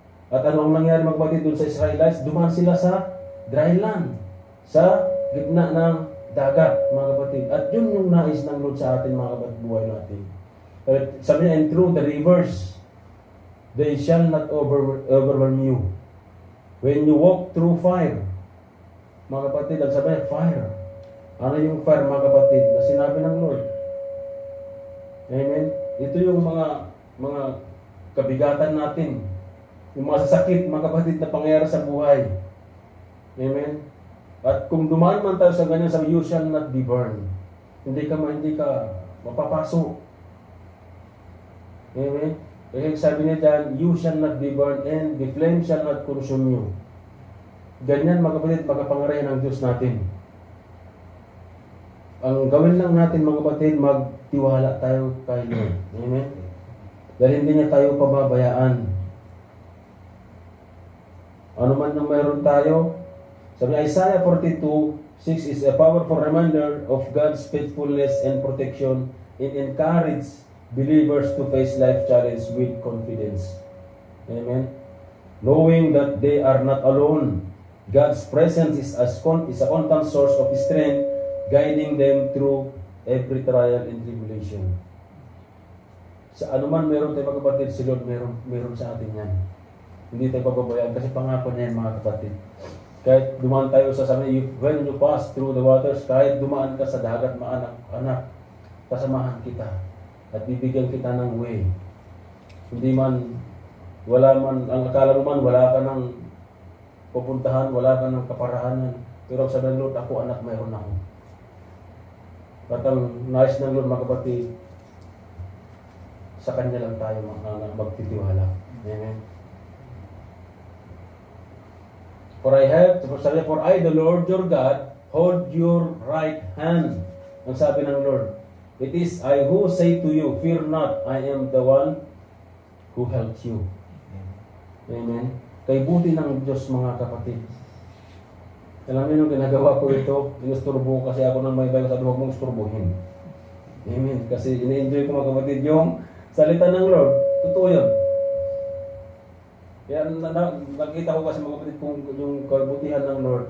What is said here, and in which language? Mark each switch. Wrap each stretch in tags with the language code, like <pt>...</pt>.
<tl>At ano ang nangyari mga kapatid doon sa Israelites? Dumaan sila sa dry land, sa gitna ng dagat mga kapatid. At yun yung nais ng Lord sa atin mga kapatid, buhay natin. Sabi niya,</tl> <en>and through the rivers, they shall not overwhelm you. When you walk through fire,</en> <tl>mga kapatid, ang sabi niya,</tl> <en>fire.</en> <tl>Ano yung fire mga kapatid na sinabi ng Lord? Amen? Ito yung mga kabigatan natin. Yung mga sasakit, mga kapatid, na pangyayari sa buhay. Amen? At kung dumaan man tayo sa ganyan, sabi,</tl> <en>you shall not be burned.</en> <tl>Hindi ka mapapasok. Amen? Kaya sabi niya dyan,</tl> <en>you shall not be burned and the flame shall not consume you.</en> <tl>Ganyan mga kapatid, magkapangarayan ng Diyos natin. Ang gawin lang natin mga kapatid, magtiwala tayo kay Lord. Amen? Dahil hindi niya tayo pababayaan. Ano man nang mayroon tayo, sabi</tl> <en>Isaiah 42:6 is a powerful reminder of God's faithfulness and protection and encourage believers to face life challenge with confidence. Amen. Knowing that they are not alone, God's presence is a constant source of strength, guiding them through every trial and tribulation.</en> <tl>Sa anuman meron tayo mga kapatid, si Lord meron sa atin yan. Hindi tayo pababayaan kasi pangako niya yan mga kapatid. Kahit dumaan tayo sa sabi,</tl> <en>when you pass through the waters,</en> <tl>kahit dumaan ka sa dagat, anak, kasamahan kita. At bibigyan kita ng way. Hindi man, ang akala mo man, wala ka ng pupuntahan, wala ka ng kaparaanan. Pero sabi ng Lord, ako anak, mayroon ako. At ang nais ng Lord mga kapatid, sa Kanya lang tayo magtitiwala. Amen.</tl> <en>For I, the Lord your God, hold your right hand.</en> <tl>Ang sabi ng Lord,</tl> <en>it is I who say to you, fear not, I am the one who helps you. Amen.</en> <tl>Kay buti ng Diyos mga kapatid. Alam niyo, ginagawa ko ito, inusturbo kasi ako ng may bayo, sabi, huwag mong isturbuhin. Amen. Kasi ina-enjoy ko mga kapatid yung salita ng Lord. Totoo yun. Kaya nakita ko kasi mga kapatid kung yung kabutihan ng Lord.</tl>